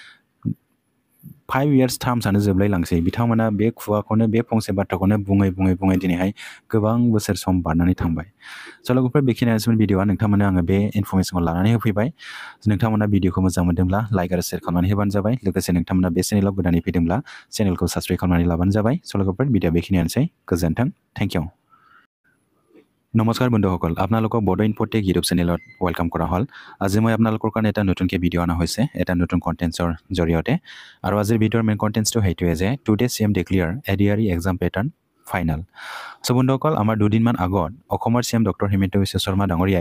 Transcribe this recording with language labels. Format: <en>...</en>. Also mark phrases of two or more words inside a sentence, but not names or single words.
<brx>5 years टार्मसानो जोबलायलांसै बिथांमोना बे खुगाखौनो बे फंसे बाथ्राखौनो बुङै दिनैहाय गोबां बोसोर सम बारनानै थांबाय स' लोगोफोर बेखिनियानोसैमोन भिडिअआ नोंथांमोना आङो बे इनफरमेसनखौ लानानै होफैबाय नोंथांमोना भिडिअखौ मोजां मोनदोंब्ला लाइक आरो शेयार खालामनानै होबानो जाबाय लोगोसे नोंथांमोना बे चेनेलाव गोदानै फैदोंब्ला चेनेलखौ साबस्क्राइब खालामनानै लाबानो जाबाय स' लोगोफोर भिडिअआ बेखिनियानोसै गोजोन्थों</brx> <en>thank you</en> <as>নমস্কাৰ বন্ধুসকল আপোনালোকক বড়ো ইনফোটেক ইউটিউব চেনেলত ৱেলকাম কৰা হ'ল আজি মই আপোনালোকৰ কাৰণে এটা নতুনকৈ ভিডিঅ' অনা হৈছে এটা নতুন কণ্টেণ্টছৰ জৰিয়তে আৰু আজিৰ ভিডিঅ'ৰ</as> <en>main contents</en> <as>সেইটোৱে যে</as> <en>today CM declare ADRE exam pattern final</en> <as>চ' বন্ধুসকল আমাৰ দুদিনমান আগত অসমৰ CM ডক্টৰ হিমন্ত বিশ্ব শৰ্মা ডাঙৰীয়াই</as>